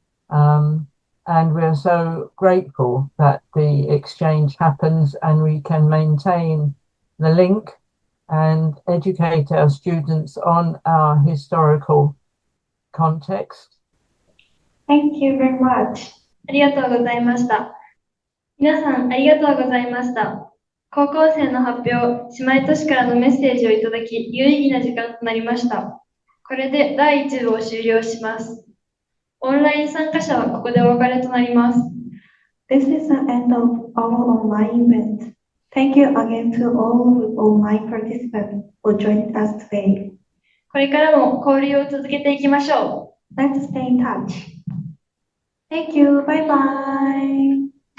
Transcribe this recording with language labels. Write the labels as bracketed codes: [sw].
[en] And we're so grateful that the exchange happens and we can maintain the link and educate our students on our historical context. Thank you very much. [ja] ありがとうございました。皆さんありがとうございました。高校生の発表、姉妹都市からのメッセージをいただき、有意義な時間となりました。これで第1部を終了します。オンライン参加者はここでお別れとなります。 [en] This is the end of our online event. Thank you again to all online participants who joined us today. [ja] これからも交流を続けていきましょう。 [en] Let's stay in touch. Thank you. Bye bye.